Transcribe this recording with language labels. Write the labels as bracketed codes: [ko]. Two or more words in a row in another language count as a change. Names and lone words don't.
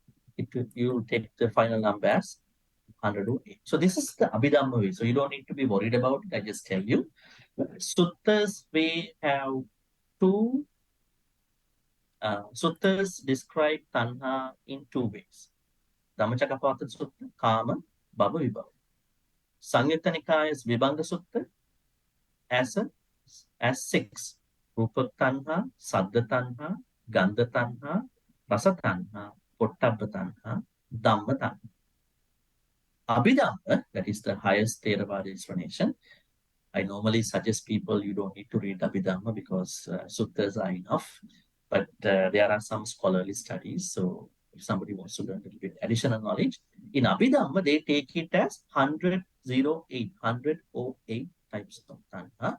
[en] You will take the final number as 108. So this is the Abhidhamma way. So you don't need to be worried about it. I just tell you. Suttas way have two suttas describe tanha in two ways. [pi] Dhammacakkappavattana Sutta, Kama, Bhava Vibhava. [en] Samyutta Nikaya's Vibhanga Sutta as six. [pi] Rupa tanha, Saddha tanha, Gandha tanha, Rasa tanha, Pottabha tanha, Dhamma tanha. [en] Abhidhamma, that is the highest Theravada explanation. I normally suggest people you don't need to read Abhidhamma because suttas are enough. But there are some scholarly studies. So if somebody wants to learn a little bit additional knowledge, in Abhidhamma, they take it as 108 types of tanha.